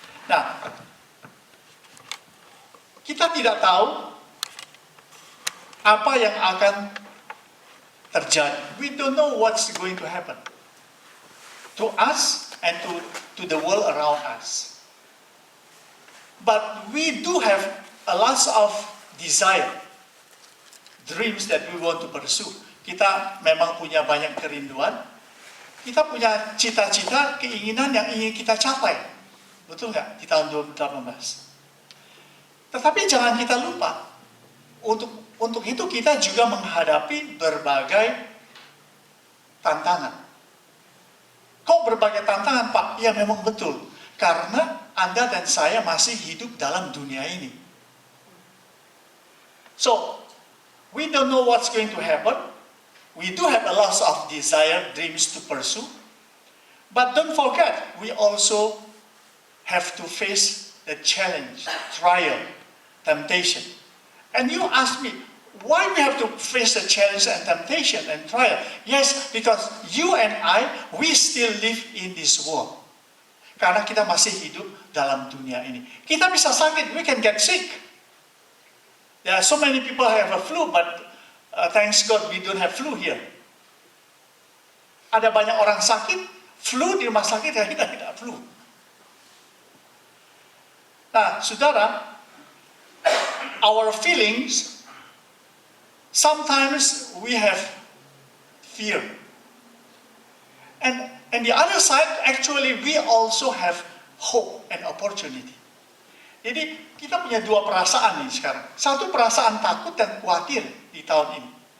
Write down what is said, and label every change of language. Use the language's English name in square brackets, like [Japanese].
[Indonesian] Nah, kita tidak tahu apa yang akan terjadi. [English] We don't know what's going to happen to us and to the world around us. But we do have a lot of desire, dreams that we want to pursue. [Indonesian] Kita memang punya banyak kerinduan, kita punya cita-cita, keinginan yang ingin kita capai. Betul nggak? Di tahun 2018. Tetapi jangan kita lupa, untuk itu kita juga menghadapi berbagai tantangan. Kok berbagai tantangan, Pak? Ya memang betul. Karena Anda dan saya masih hidup dalam dunia ini. [English] So, we don't know what's going to happen. We do have a lot of desire, dreams to pursue. But don't forget, we also have to face the challenge, trial, temptation. And you ask me, why we have to face the challenge and temptation and trial? Yes, because you and I, we still live in this world. [Indonesian] Karena kita masih hidup dalam dunia ini. Kita bisa sakit, [English] we can get sick. There are so many people who have a flu, but thanks God we don't have flu here. [Indonesian] Ada banyak orang sakit, flu di rumah sakit, ya kita tidak flu. Nah, saudara, [English] our feelings, sometimes we have fear. And the other side, actually, we also have hope and opportunity. [Indonesian] Jadi, kita punya dua perasaan nih sekarang. Satu perasaan takut dan khawatir di tahun ini.